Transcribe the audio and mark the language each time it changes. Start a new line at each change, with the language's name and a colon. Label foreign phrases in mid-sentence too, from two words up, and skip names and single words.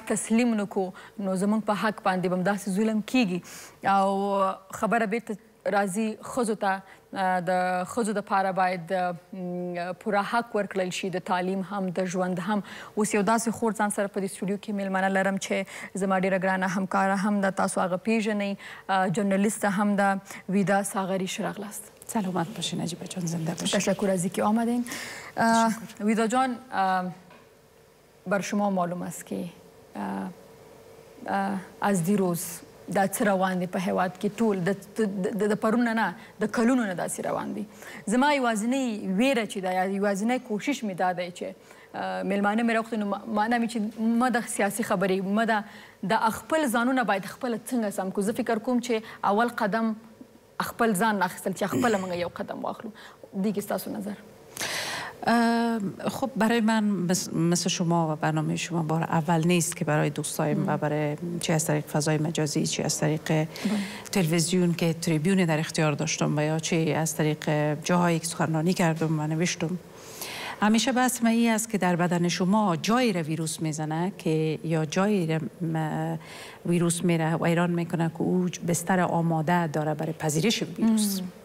Pashto: تسلیم نه کړو نو زموږ په حق باندې به همداسې ظلم کیږي او خبره بیرته راځي ښځو ته د ښځو دپاره باید پوره حق ورکړل شي د تعلیم هم د ژوند هم اوس یو داسې خور ځان سره په دې سټوډیو کې میلمنه لرم چې زما ډېره ګرانه همکاره هم ده تاسو هغه پیژنئ جورنالیسته هم ده ویدا ساغری ښه راغلاست
Persian: سلامت باشین نجیبه جان زنده باشین تشکر از اینکه آمدین ویدا جان بر شما معلوم است که از دیروز
Pashto: دا څه روان دي په هیواد کې ټول د پرون نه د کلونو نه داسې روان دي. زما یوازینۍ ویره چې ده یا یوازینی کوشش مې دا دی چې میلمانه مې راوغوښتل نو معنا مې چې مه د سیاسي خبرې مه د خپل ځانونه باید خپله څنګه سم کړو. زه فکر کوم چې اول قدم خپل ځان اخیستل چې خپله موږ یو قدم واخلو. دې کې ستاسو نظر؟
Persian: خب برای من مثل شما و برنامه شما بار اول نیست که برای دوستایم و برای چه از طریق فضای مجازی چه از طریق تلویزیون که تریبیون در اختیار داشتم و یا چه از طریق جاهایی که سخنرانی کردم و نوشتم، همیشه بحث ای است که در بدن شما جایی را ویروس میزنه که یا جایی را ویروس میره و ایران میکنه که او بستر آماده داره برای پذیرش ویروس.